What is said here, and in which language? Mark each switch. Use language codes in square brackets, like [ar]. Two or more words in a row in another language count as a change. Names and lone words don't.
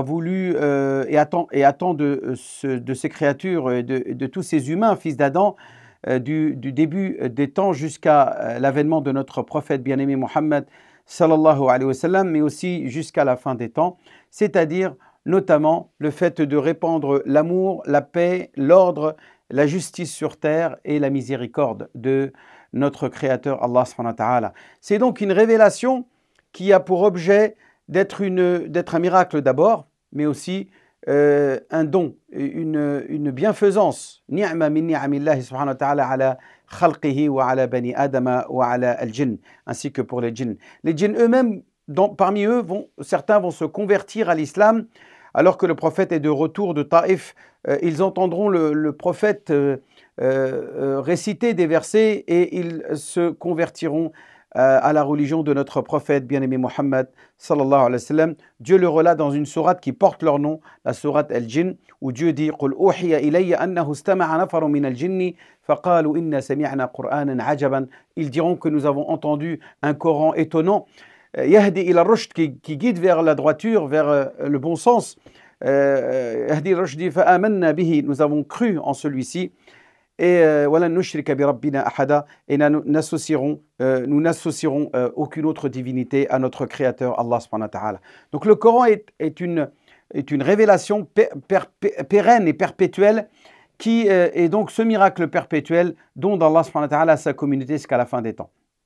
[fr] voulu et attend de ces créatures, de tous ces humains, fils d'Adam, du début des temps jusqu'à l'avènement de notre prophète bien-aimé Mohammed [ar] صلى الله عليه وسلم, [fr] mais aussi jusqu'à la fin des temps, c'est-à-dire notamment le fait de répandre l'amour, la paix, l'ordre, la justice sur terre et la miséricorde de notre Créateur Allah subhanahu wa ta'ala. C'est donc une révélation qui a pour objet d'être un miracle d'abord, mais aussi un don, une bienfaisance. [ar] نعمة من نعم الله سبحانه وتعالى على خلقه وعلى بني آدم وعلى الجن, [fr] ainsi que pour les djinns. Les djinns eux-mêmes, parmi eux, certains vont se convertir à l'islam, alors que le prophète est de retour de Taïf. Ils entendront le prophète réciter des versets et ils se convertiront à la religion de notre prophète bien-aimé Mohammed [ar] صلى الله عليه وسلم. [fr] Dieu le relate dans une sourate qui porte leur nom, la sourate Al-Jinn, où Dieu dit « [ar] قل أوحي إلي أنه استمع نفر من الجن فقالوا إنا سمعنا قرآنا عجبا [fr] » Ils diront que nous avons entendu un Coran étonnant, [ar] يهدي إلى رشد, [fr] qui guide vers la droiture, vers le bon sens. [ar] يهدي رشدي فآمنا به, [fr] nous avons cru en celui-ci. Et voilà, [ar] نشرك بربنا أحدا, [fr] et nous n'associerons aucune autre divinité à notre Créateur Allah [ar] سبحانه وتعالى. [fr] Donc le Coran est une révélation pérenne et perpétuelle, qui est donc ce miracle perpétuel dont Allah [ar] سبحانه وتعالى [fr] a sa communauté jusqu'à la fin des temps.